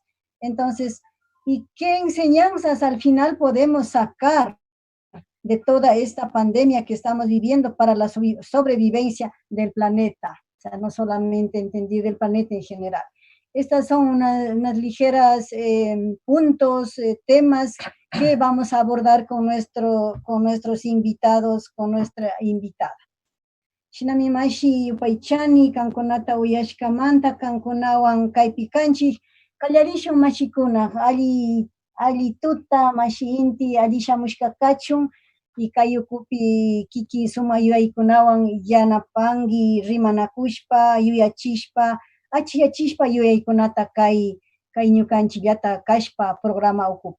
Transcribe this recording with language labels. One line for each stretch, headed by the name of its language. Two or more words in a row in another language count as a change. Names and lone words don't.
Spanish: Entonces, ¿y qué enseñanzas al final podemos sacar de toda esta pandemia que estamos viviendo para la sobrevivencia del planeta? O sea, no solamente entender del planeta en general. Estas son unas ligeras puntos, temas que vamos a abordar con nuestros invitados, con nuestra invitada.
Quechua: Shinami mashi upaychani, kankunata uyashkamanta, kankunawan kaypikanchik, kallarishun mashikuna, ali tuta mashi inti, ali shamushka kachun, y kayukupi kiki suma yuyaykunawan yanapangi, rimanakushpa, yuyachishpa, achiyachishpa yuyaykunata kay ñukanchik llata kashpa programa ukupi.